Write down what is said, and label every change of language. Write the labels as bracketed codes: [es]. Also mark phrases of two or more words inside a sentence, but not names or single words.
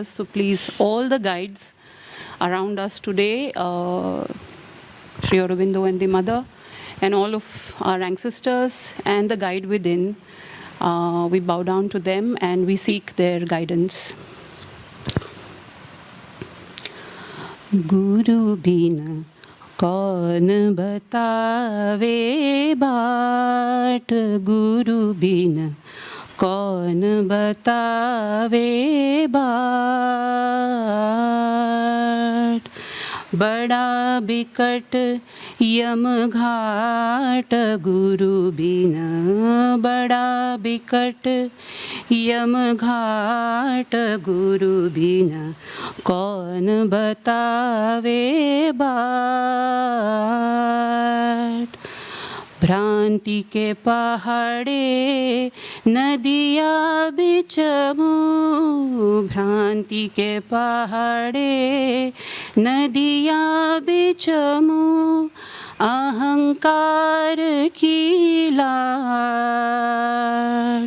[en] So please, all the guides around us today, Sri Aurobindo and the Mother, and all of our ancestors and the guide within, we bow down to them and we seek their guidance. [hi] गुरु बिना कौन बतावे बात, गुरु बिना कौन बतावे बात. बड़ा बिकट यम घाट, गुरु बिना बड़ा बिकट यम घाट, गुरु बिना कौन बतावे बात. भ्रांति के पहाड़े नदिया बिचमू, भ्रांति के पहाड़े नदिया बिचमू, अहंकार की लाट।